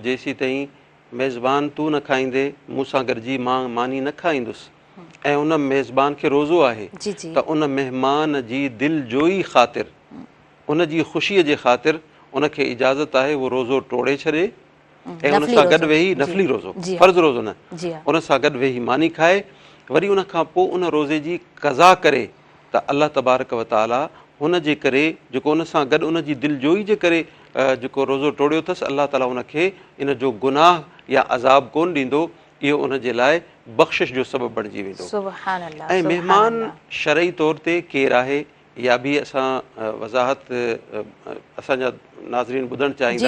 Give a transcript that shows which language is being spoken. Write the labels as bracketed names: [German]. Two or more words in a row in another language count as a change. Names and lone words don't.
[Sindhi] जेसीं ताईं मेज़बान तूं न खाईंदे मूंसां गॾिजी मां मानी न खाईंदुसि, ऐं उन मेज़बान खे रोज़ो आहे त उन महिमान जी दिलि जोई ख़ातिर, उन जी ख़ुशीअ जे ख़ातिर उनखे इजाज़त आहे उहो रोज़ो टोड़े छॾे ऐं उन सां गॾु वेही, नफ़ली रोज़ो, फ़र्ज़ रोज़ो न, उन सां गॾु वेही मानी खाए, वरी उन खां पोइ उन रोज़े जी क़ज़ा करे त [Arabic] الله تبارك وتعالى [Sindhi] हुन जे करे जेको उन सां गॾु उन जी दिलजोई जे करे जेको रोज़ो टोड़ियो अथसि, अल्लाह ताला उनखे इन जो गुनाह या अज़ाब कोन ॾींदो, इहो उन जे लाइ बख़्शिश जो सबबु बणिजी वेंदो। ऐं महिमान शरई तौर ते केरु आहे या बि असां वज़ाहत असांजा नाज़रीन ॿुधणु चाहींदा।